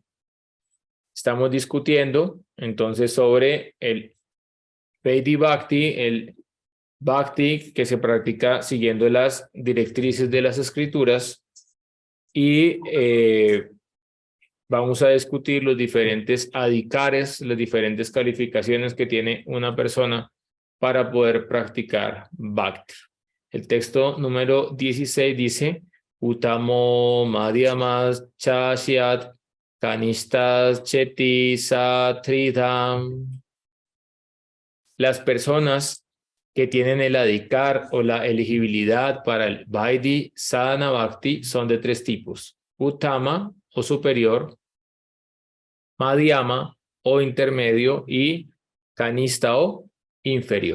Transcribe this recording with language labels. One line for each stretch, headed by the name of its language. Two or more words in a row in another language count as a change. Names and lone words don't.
Spanish: Estamos discutiendo entonces sobre el Vaidhi Bhakti, el Bhakti que se practica siguiendo las directrices de las escrituras, y vamos a discutir los diferentes adhikares, las diferentes calificaciones que tiene una persona para poder practicar Bhakti. El texto número 16 dice:
Sanskrit: Utamo madhyamas chasyat kanishtas cheti satridham.
Spanish: Las personas que tienen el adhikar o la elegibilidad para el Vaidhi Sadhana Bhakti son de tres tipos: Uttama o superior, Madhyama o intermedio y Kanishta o inferior.